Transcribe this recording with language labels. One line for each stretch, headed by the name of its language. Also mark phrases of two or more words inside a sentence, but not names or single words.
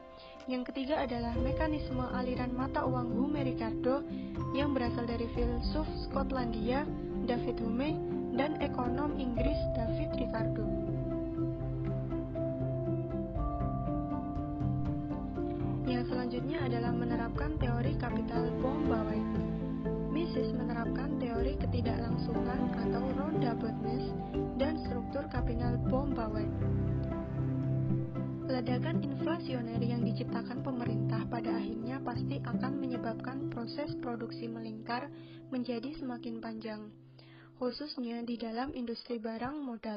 Indonesian: Yang ketiga adalah mekanisme aliran mata uang Hume Ricardo yang berasal dari filsuf Skotlandia David Hume dan ekonom Inggris David Ricardo. Yang selanjutnya adalah menerapkan teori kapital von Bauer. Mises menerapkan teori ketidaklangsungan atau roundabouteness dan struktur kapital von Bauer. Ledakan inflasioner yang diciptakan pemerintah pada akhirnya pasti akan menyebabkan proses produksi melingkar menjadi semakin panjang, khususnya di dalam industri barang modal.